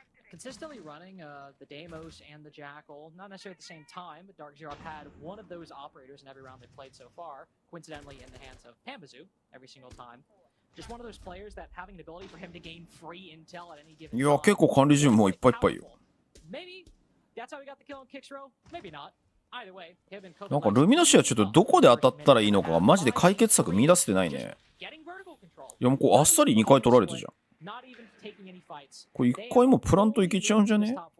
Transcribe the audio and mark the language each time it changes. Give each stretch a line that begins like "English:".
English: Consistently running the Deimos and the Jackal, not necessarily at the same time, but Dark Zero had one of those operators in every round they played so far, coincidentally in the hands of Pambazoo every single time. Just one of those players that having an ability for him to gain free intel at any given time.
Japanese: いや、結構管理陣もういっぱいいっぱいよ。
English: Maybe that's how we got the kill on Kixrow, maybe not. Either way, him and Kobe
Japanese: なんかルミナシアちょっとどこで当たったらいいのかがマジで解決策見出せてないね。いやもうこうあっさり2回取られたじゃん。これ1回もプラントいけちゃうんじゃね？